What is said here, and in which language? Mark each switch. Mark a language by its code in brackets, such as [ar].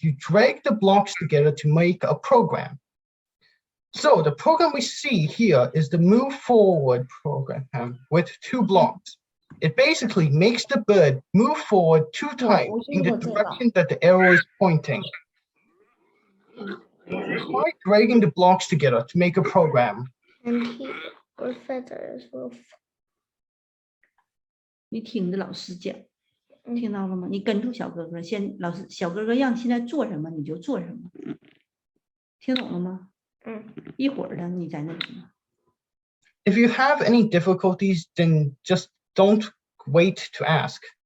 [en] You drag the blocks together to make a program. So the program we see here is the move forward program with 2 blocks. It basically makes the bird move forward 2 times in the direction that the arrow is pointing. Try dragging the blocks together to make a program. And he or feathers will. [zh] 你听着老师讲，听到了吗？你跟住小哥哥，小哥哥让现在做什么你就做什么，听懂了吗？一会儿的你在那里呢。 [en] If you have any difficulties, then just don't wait to ask.